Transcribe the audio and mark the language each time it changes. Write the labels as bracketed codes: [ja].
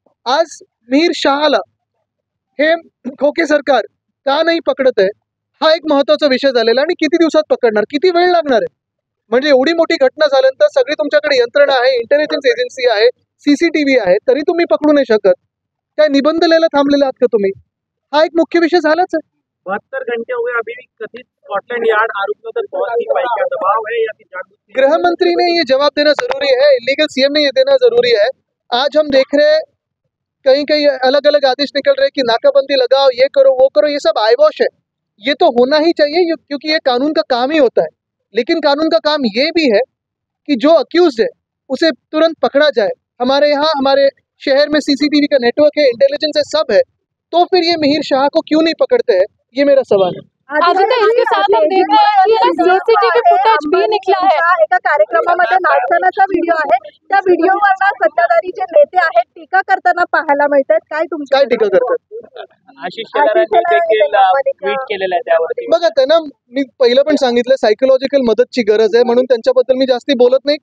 [mr] आज मिहिर शहाला हे खोके सरकार का नाही पकडत आहे हा एक महत्वाचा विषय झालेला, आणि किती दिवसात पकडणार, किती वेळ लागणार आहे? म्हणजे एवढी मोठी घटना झाल्यानंतर सगळी तुमच्याकडे यंत्रणा आहे, इंटेलिजन्स एजन्सी आहे, CCTV आहे, तरी तुम्ही पकडू नाही शकत? काय निबंध लिहायला थांबलेले आहात का तुम्ही? हा एक मुख्य विषय झालाच है। [hi] 72 घंटे हो गए, अभी भी कथित स्कॉटलैंड यार्ड आरोपियों तक पहुंच नहीं पाई, क्या दबाव है या फिर जानबूझ? गृह मंत्री ने ये जवाब देना जरूरी है, इलीगल CM ने ये देना जरूरी है। आज हम देख रहे हैं कहीं अलग अलग आदेश निकल रहे कि नाकाबंदी लगाओ, ये करो, वो करो, ये सब आईवॉश है। ये तो होना ही चाहिए क्योंकि ये कानून का काम ही होता है, लेकिन कानून का काम ये भी है कि जो अक्यूज्ड है उसे तुरंत पकड़ा जाए। हमारे यहाँ हमारे शहर में CCTV का नेटवर्क है, इंटेलिजेंस है, सब है, तो फिर ये मिहिर शाह को क्यों नहीं पकड़ते हैं? ये मेरा सवाल है। आदित्य, इसके साथ हम देख रहे हैं कि CCTV फुटेज भी निकला है। [mr] एका कार्यक्रमामध्ये नाचतानाचा व्हिडिओ आहे, त्या व्हिडिओवर सत्ताधारी जे नेते आहेत टीका करताना पाहायला मिळतात। काय टीका करतात? आशिष शेलारांनी देखील ट्विट केलेलं आहे त्यावरती। बघा, त्यांना मी पहिलं पण सांगितलं सायकोलॉजिकल मदतची गरज आहे, म्हणून त्यांच्याबद्दल मी जास्ती बोलत नाही।